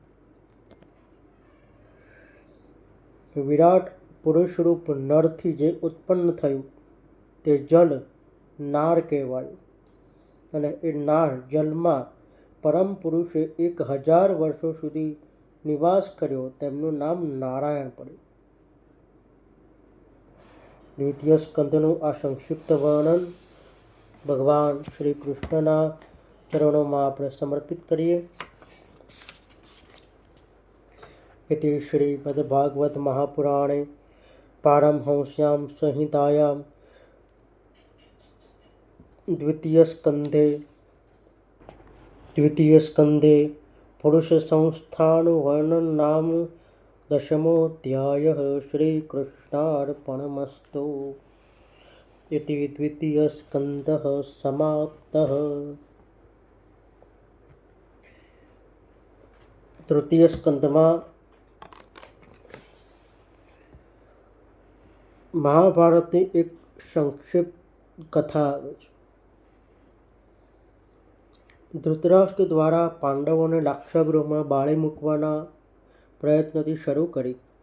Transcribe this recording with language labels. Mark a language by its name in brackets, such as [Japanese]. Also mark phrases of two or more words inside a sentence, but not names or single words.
[Gujarati] વિરાટ પુરુષરૂપ નળથી જે ઉત્પન્ન થયું તે જલ નાળ કહેવાયું, અને એ નાળ જલમાં પરમ પુરુષે 1000 વર્ષો સુધી નિવાસ કર્યો. તેમનું નામ નારાયણ પડ્યું. દ્વિતીય સ્કંદનું આ સંક્ષિપ્ત વર્ણન ભગવાન શ્રી કૃષ્ણના ચરણોમાં આપણે સમર્પિત કરીએ. [Sanskrit] इति श्रीमद्भागवत महापुराणे पारमहंस्यां संहितायां द्वितीय स्कंदे पुरुष संस्थान वर्णन नाम 10मोऽध्यायः. श्रीकृष्णार्पणमस्तु. इति द्वितीय स्कंदः समाप्तः. [Gujarati] तृतीय स्कंदમાં મહાભારતની એક સંક્ષિપ્ત કથા આવે છે. ધૃતરાષ્ટ્ર દ્વારા પાંડવોને લાક્ષાગૃહમાં બાળી મૂકવાના પ્રયત્નથી શરૂ કરી.